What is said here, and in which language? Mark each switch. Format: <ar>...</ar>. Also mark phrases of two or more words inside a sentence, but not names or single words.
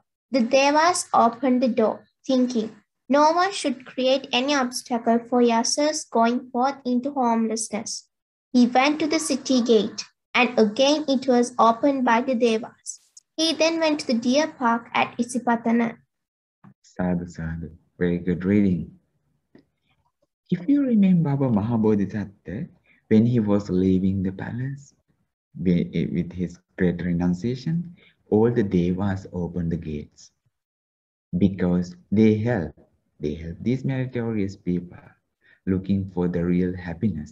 <en>The Devas opened the door, thinking no one should create any obstacle for Yasa's going forth into homelessness. He went to the city gate, and again it was opened by the Devas. He then went to the deer park at Isipatana.</en> <pi>Sadhu, sadhu.</pi> <en>Very good reading. If you remember Mahabodhisattva, when he was leaving the palace, with his great renunciation, all the devas opened the gates because they help these meritorious people looking for the real happiness.</en>